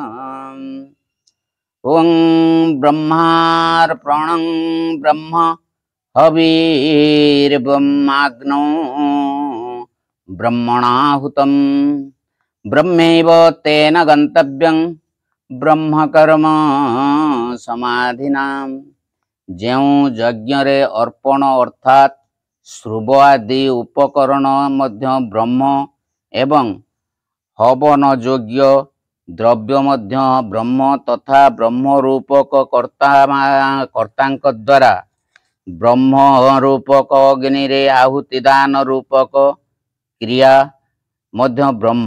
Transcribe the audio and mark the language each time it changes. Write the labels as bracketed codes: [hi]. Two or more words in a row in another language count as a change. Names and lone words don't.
[sa] ओं ब्रह्मार्पणं ब्रह्म हविर्ब्रह्माग्नौ ब्रह्मणाहुतं ब्रह्मैव तेन गन्तव्यं ब्रह्मकर्म समाधिना। [or] ଯେଉଁ ଯଜ୍ଞରେ ଅର୍ପଣ ଅର୍ଥାତ୍ ଶ୍ରୁବ ଆଦି ଉପକରଣ ମଧ୍ୟ ବ୍ରହ୍ମ ଏବଂ ହବନ ଯୋଗ୍ୟ ଦ୍ରବ୍ୟ ମଧ୍ୟ ବ୍ରହ୍ମ ତଥା ବ୍ରହ୍ମ ରୂପକ କର୍ତ୍ତାଙ୍କ ଦ୍ୱାରା ବ୍ରହ୍ମ ରୂପକ ଅଗ୍ନିରେ ଆହୁତି ଦାନ ରୂପକ କ୍ରିୟା ମଧ୍ୟ ବ୍ରହ୍ମ।